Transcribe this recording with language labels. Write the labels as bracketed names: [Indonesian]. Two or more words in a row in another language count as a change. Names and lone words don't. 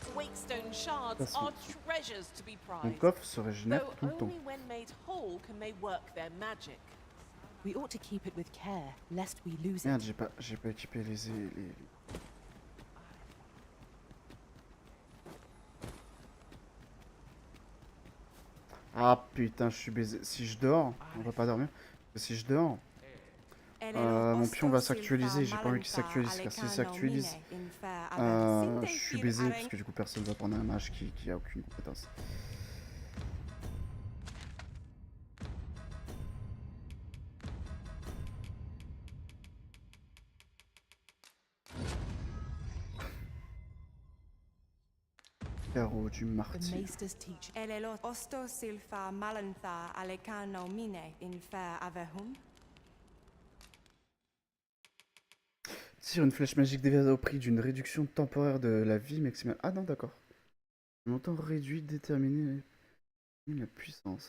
[English] antique stone shards That's are what- treasures to be [French] Mon [English] prized. [French] coffre se régénère [English] Though [French] tout le temps. [English] only when made whole can they work their magic. We ought to keep it with care, lest we lose [French] Merde, [English] it. [French] j'ai pas équipé les... Ah putain, je suis baisé. Si je dors, on va pas dormir. Parce que si je dors, mon pion va s'actualiser. J'ai pas envie qu'il s'actualise. Car s'il s'actualise, je suis baisé. Parce que du coup, personne va prendre un mage qui a aucune compétence. Carreau du martyr. Elelot osto silfa malantha alekano mine in fer avehum. Tire une flèche magique déversée au prix d'une réduction temporaire de la vie maximale. Ah non, d'accord. Montant réduit déterminé la puissance.